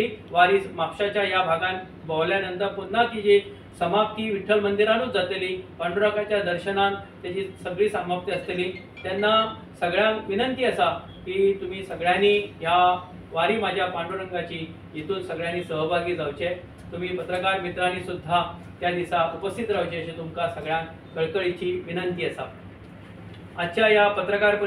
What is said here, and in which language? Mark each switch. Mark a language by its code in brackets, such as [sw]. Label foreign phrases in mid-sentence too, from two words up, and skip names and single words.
[kok] वारी म्हापशाच्या या भागात भोंवल्यानंतर पुन्हा तिची समाप्ती विठ्ठल मंदिरानूच जातली। पांडुरंगाच्या दर्शनान त्याची सगळी समाप्ती असतली। त्यांना सगळ्यांक विनंती आसा की तुम्ही सगळ्यांनी ह्या वारी माझ्या पांडुरंगाची इथून सगळ्यांनी सहभागी जावचे। तुम्ही पत्रकार मित्रांनी सुद्धा त्या दिसा उपस्थित रावचे अशी तुमका सगळ्यांक कळकळीची विनंती आसा। आजच्या या पत्रकार परिषदेत